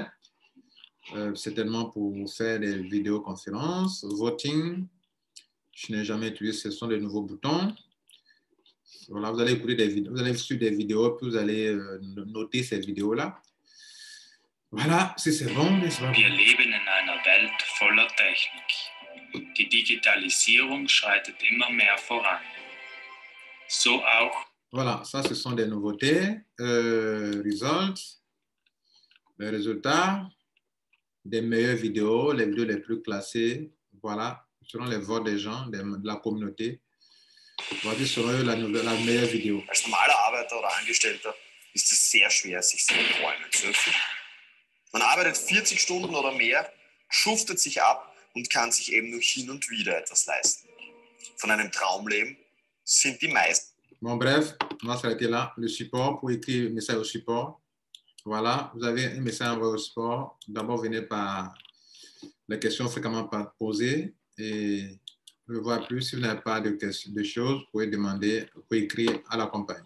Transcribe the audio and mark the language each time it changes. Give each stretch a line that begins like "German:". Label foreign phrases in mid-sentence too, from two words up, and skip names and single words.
French: Certainement pour faire des vidéoconférences. Voting, je n'ai jamais utilisé, ce sont des nouveaux boutons. Voilà, vous allez écouter des vidéos, vous allez suivre des vidéos, puis vous allez noter ces vidéos-là. Voilà, si c'est bon, mais c'est pas bon.
German: Wir leben in einer Welt voller Technik. Die Digitalisierung schreitet immer mehr voran. So auch.
French: Voilà, ça, ce sont des nouveautés. Results, les résultats, des meilleures vidéos, les vidéos les plus classées. Voilà, selon les votes des gens, de la communauté. Voici selon la meilleure vidéo.
German: Als normaler Arbeiter oder Angestellter ist es sehr schwer, sich seine Träume zu erfüllen. Man arbeitet 40 Stunden oder mehr, schuftet sich ab und kann sich eben nur hin und wieder etwas leisten. Von einem Traumleben sind die meisten.
French: Bon, bref, on va s'arrêter là. Le support, pour écrire un message au support. Voilà, vous avez un message envoyé au support. D'abord, venez par les questions fréquemment posées. Et pour voir plus, si vous n'avez pas de choses, vous pouvez demander, vous pouvez écrire à la compagnie.